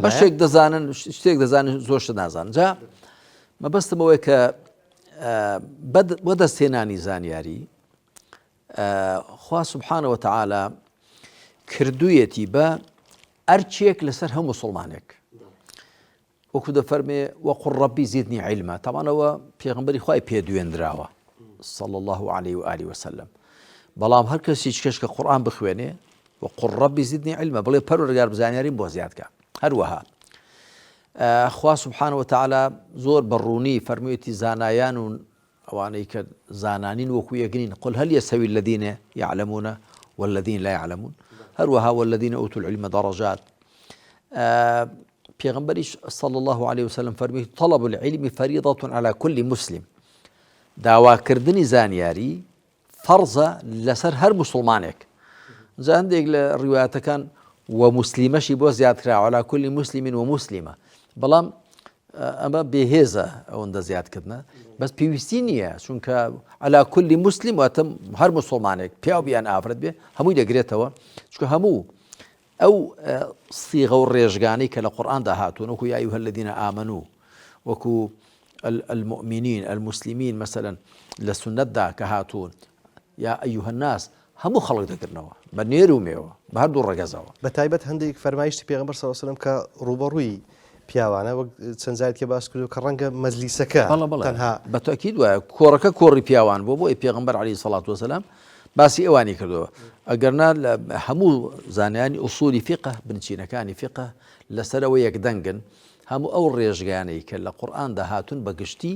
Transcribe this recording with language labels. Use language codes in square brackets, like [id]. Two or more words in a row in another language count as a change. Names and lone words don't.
[ckb] بەشێک دەزانن شتێک دەزانن زۆرشت نازانن جا مەبەستمەوەی کە بەدەستهێنانی زانیاری خوا [ar] سوبحانەوە وتەعالە [ckb] کردوویەتی بە ئەرچێک لەسەر هەموو موسڵمانێک وەکو دەفەرمێ [ar] وەقل ڕەبی زیدنی عیلما [ckb] تاوانەوە پێغەمبەری خوای پێدوێنراوە [ar] صلى الله عليه وآله وسلم [ckb] بەڵام هەر کەسیچ کەش کە قورئان بخوێنێ [ar] وقل ربي زدني علما [ckb] بڵێ پەروەردگار بزانیاریم بۆ زیادکە هەروەها خوا [ar] سبحانه وتعالى [ckb] زۆر بەڕوونی فەرموویەتی زانایان و ئەوانەی کە زانانین وەکو یەکنین [ar] قل هل يستوي الذين يعلمون والذين لا يعلمون [ckb] هەروەها [ar] والذين أوتوا العلم درجات [ckb] پێغەمبەریش صلى [ar] الله عليه وسلم [ckb] فەرمووی [ar] طلب العلم فريضة على كل مسلم [ckb] داواکردنی زانیاری فەرزە لەسەر هەر موسڵمانێک جا هەندێک لە ڕیوایەتەکان و موسلیمەشی بۆ زیادکراوە [ar] على كل مسلم ومسلمة [ckb] بەڵام ئەمە بێهێزە ئەوەندە زیادکردنە بەس پێویستی نییە چونکە [ar] على كل مسلم [ckb] واتە هەر موسڵمانێک پیاو بیان ئافرەت بێ هەمووی دەگرێتەوە چونکە هەموو ئەو سیغە و ڕێژگانەی کە لە قورئاندا هاتوون وەکو [ar] یا ئەیها الذین ئامنوا [ckb] وەکو [ar] المؤمنين المسلمين [ckb] مثلا لسنتدا کە هاتوون [ar] یا ئەیها الناس [ckb] هەموو خەڵک دەگرنەوە بە نێر و مێوە بە هەردوو ڕێگەزەوە بە تایبەت هەندێک فەرمایشتی پێغەمبەر [ar] صلی الله علیه و سلم [ckb] کە ڕوبەڕووی پیاوانە وەک چەند جارێکی باس کردو کە ڕەنگە مەجلیسەکە تەنها بە تاکید وایە کۆڕەکە کۆڕی پیاوان بۆ بۆی پێغەمبەر [ar] عەلەیهی سەڵات وەسەلام [ckb] باسی ئەوانی کردەوە ئەگەرنا هەموو زانیانی ئوسولی فقه بنچینەکانی فقه لەسەرەوە یەکدەنگن هەموو ئەو ڕێژگانەی کە لە قورئاندا هاتوون بەگشتی